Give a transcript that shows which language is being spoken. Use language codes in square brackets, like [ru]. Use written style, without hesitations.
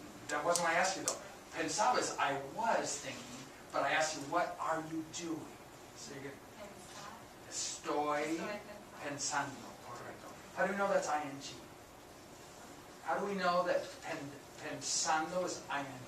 [en] That wasn't what I asked you though. Pensabas, I was thinking, but I asked you, what are you doing? So you're good. [es] Estoy pensando, correcto. [en] How do we know that's ing? How do we know that pensando is ing?